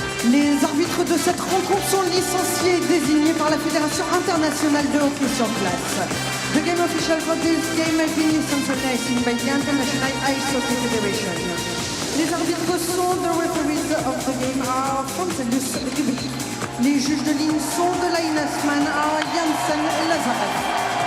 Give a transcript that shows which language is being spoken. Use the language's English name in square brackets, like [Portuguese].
[French] Les arbitres de cette rencontre sont licenciés et désignés par la Fédération internationale de hockey sur glace. [English] The game official for this game has been licensed by the International Ice Hockey Federation. [French] Les arbitres sont [English] the referees of the game are Francelus Rubik. [French] Les juges de ligne sont de [English] Linesman are [French] Janssen et Lazarev.